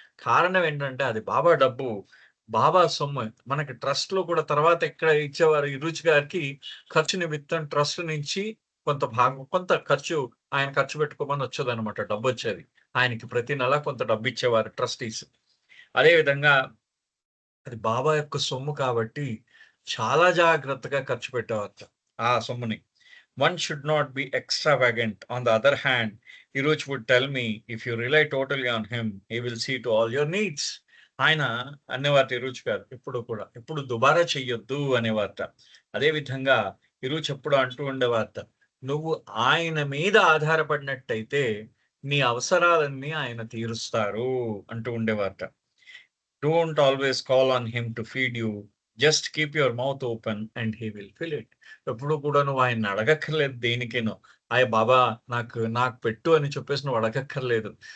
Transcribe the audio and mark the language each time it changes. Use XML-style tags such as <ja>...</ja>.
<te>కారణం ఏంటంటే అది బాబా డబ్బు, బాబా సొమ్ము. మనకి ట్రస్ట్ లో కూడా తర్వాత ఇక్కడ ఇచ్చేవారు ఇరుచ్ గారికి ఖర్చు నిమిత్తం ట్రస్ట్ నుంచి కొంత ఖర్చు ఆయన ఖర్చు పెట్టుకోమని వచ్చేది అనమాట, డబ్బు వచ్చేది ఆయనకి. ప్రతి నెల కొంత డబ్బు ఇచ్చేవారు ట్రస్టీస్. అదే విధంగా అది బాబా యొక్క సొమ్ము కాబట్టి చాలా జాగ్రత్తగా ఖర్చు పెట్టేవారట ఆ సొమ్ముని.</te> <en>One should not be extravagant. On the other hand, Iruj would tell me, if you rely totally on him, he will see to all your needs.</en> <te>ఆయన అనేవారట ఇరుచ్ గారు ఎప్పుడు దుబారా చెయ్యొద్దు అనేవారట. అదే విధంగా ఇరుచ్ ఎప్పుడు అంటూ ఉండేవారట, నువ్వు ఆయన మీద ఆధారపడినట్టయితే నీ అవసరాలన్నీ ఆయన తీరుస్తారు అంటూ ఉండేవారట.</te> <en>Don't always call on him to feed you. Just keep your mouth open and he will fill it.</en> <te>ఎప్పుడు కూడా నువ్వు ఆయన అడగక్కర్లేదు దేనికేనో, బాబా నాకు పెట్టు అని చెప్పేసి నువ్వు అడగక్కర్లేదు.</te>